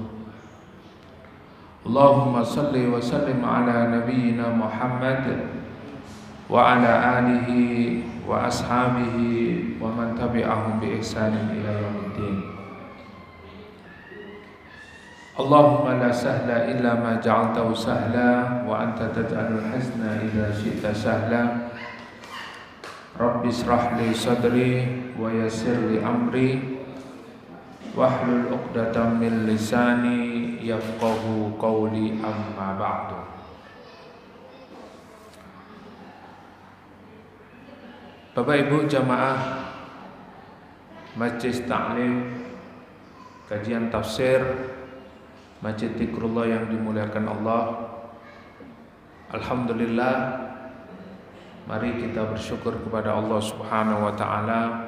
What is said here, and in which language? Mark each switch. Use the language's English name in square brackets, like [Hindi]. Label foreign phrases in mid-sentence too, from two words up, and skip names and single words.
[Arabic] اللهم صل وسلم على نبينا محمد وعلى آله وأصحابه ومن تبعهم بإحسان إلى يوم الدين. اللهم لا سهل إلا ما جعلته سهلا وأنت تجعل الحزن إذا شئت سهلا. رب اشرح لي صدري ويسر لي أمري واحلل عقدة من لساني يفقهوا قولي أما بعد. [Indonesian] Bapak Ibu jamaah Majelis Ta'lim kajian tafsir Masjid Dzikrullah yang dimuliakan Allah, alhamdulillah, mari kita bersyukur kepada Allah [Arabic] سبحانه وتعالى.